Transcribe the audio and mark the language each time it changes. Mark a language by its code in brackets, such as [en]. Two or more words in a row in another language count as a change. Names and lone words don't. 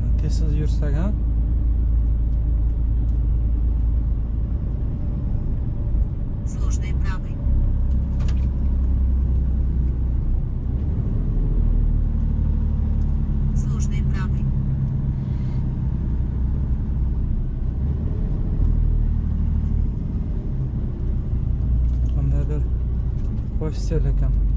[uz] Tezsiz yursak ham. [ru] Сложный правый. Сложный правый. [uz] Qandaydir hostel ekan.